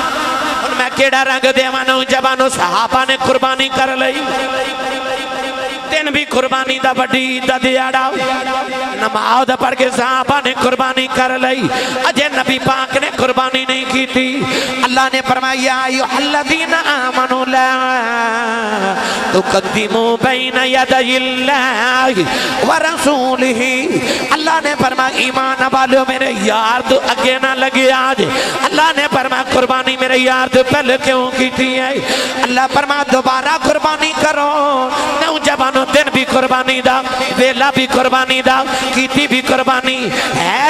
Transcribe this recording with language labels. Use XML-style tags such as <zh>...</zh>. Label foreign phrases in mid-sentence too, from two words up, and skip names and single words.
<pa>میں کیہڑا رنگ دیواں نوجوانو، صحابہ نے قربانی کر لئی تے دن وی قربانی دا وڈی عید دا دیہاڑا نماز پڑھ کے صحابہ نے قربانی کر لئی اجے نبی پاک نے قربانی نہیں کی تھی اللہ نے فرمایا ایہا الذین</pa> <ar>آمنوا لا تقدموا بين يدي الله ورسوله</ar> <pa>اللہ نے فرمایا ایمان والو میرے یار توں اگے نہ لگے اج اللہ نے فرمایا قربانی میرے یار توں پہلے کیوں کی تھی ہے اللہ فرمایا دوبارہ قربانی کرو نوجوانو دن وی قربانی دا ویلا وی قربانی دا کیتی وی قربانی ہے</pa>